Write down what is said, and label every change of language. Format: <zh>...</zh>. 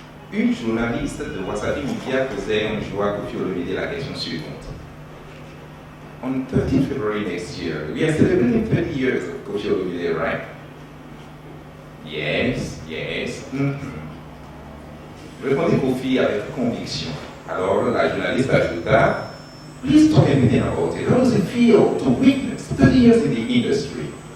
<fr>Une journaliste de Wasabi Media posait un jour à Koffi Olomide la question suivante.</fr> <en>On 13 February next year, we are celebrating 30 years of Koffi Olomide, right? Yes, yes.</en> <fr>Répondit Koffi avec conviction. Alors la journaliste ajouta,</fr> <en>please talk a minute about it. How does it feel to witness 30 years in the industry?</en>